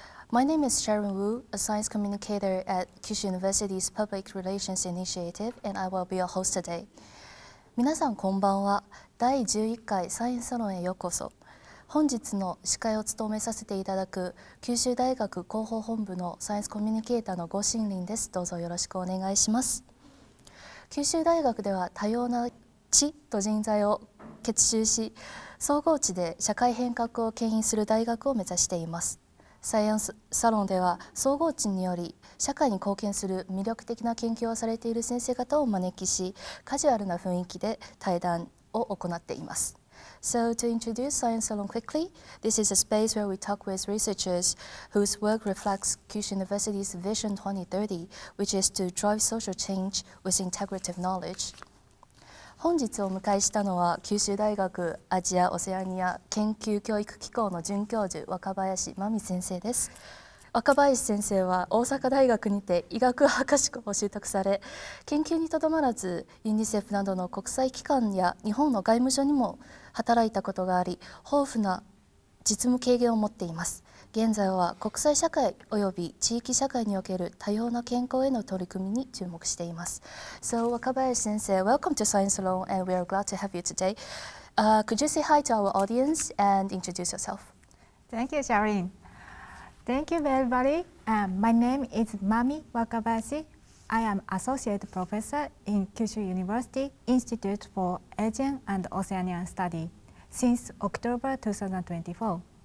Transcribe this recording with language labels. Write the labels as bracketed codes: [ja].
[en] My name is Sharon Wu, a science communicator at Kyushu University's Public Relations Initiative, and I will be your host today. [ja] 皆さんこんばんは。第11回サイエンスサロンへようこそ。本日の司会を務めさせていただく九州大学広報本部のサイエンスコミュニケーターの呉新林です。どうぞよろしくお願いします。九州大学では多様な知と人材を結集し、総合地で社会変革を牽引する大学を目指しています。サイエンスサロンでは総合地により社会に貢献する魅力的な研究をされている先生方をお招きし、カジュアルな雰囲気で対談を行っています。 [en] So to introduce Science Salon quickly, this is a space where we talk with researchers whose work reflects Kyushu University's Vision 2030, which is to drive social change with integrative knowledge. [ja] 本日お迎えしたのは九州大学アジア・オセアニア研究教育機構の准教授若林真美先生です。若林先生は大阪大学にて医学博士号を習得され、研究にとどまらずユニセフなどの国際機関や日本の外務省にも働いたことがあり、豊富な実務経験を持っています。現在は国際社会および地域社会における多様な健康への取り組みに注目しています。 [en] So Wakabayashi sensei, welcome to Science Salon and we are glad to have you today. Could you say hi to our audience and introduce yourself? Thank you, Sharon. Thank you, everybody. My name is Mami Wakabayashi. I am Associate Professor in Kyushu University Institute for Asian and Oceanian Studies since October 2024.